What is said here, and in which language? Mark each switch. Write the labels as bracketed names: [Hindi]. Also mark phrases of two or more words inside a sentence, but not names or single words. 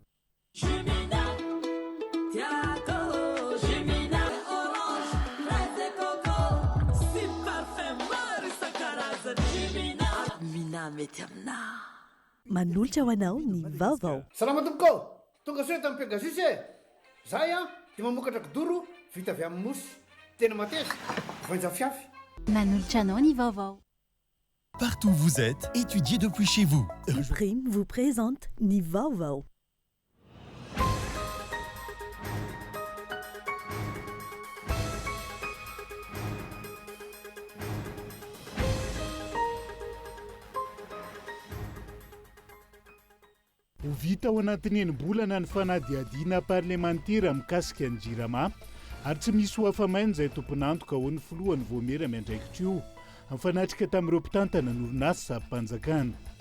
[Malagasy] Manolotra ho anao ny vaovao. Salama tompoko, tonga soe tamin'ny Pegasus e. Zahay dia mamokatra kidoro vita avy amin'ny mosy. Tena mateza, voanja fiafy. Manolotra anao ny vaovao. [French] Partout où vous êtes, étudiez depuis chez vous. Prime vous présente [Malagasy] ny vaovao. Ho vita ao anatin'ny enim-bolana ny fanadihadiana parlementera mikasika ny jirama ary tsy misy ho afamaina izay tompon'antoka ho ny filohan'ny voamera miandraikitra io mifanatrika tamin'ireo mpitantana n'orinasa mpanjakana.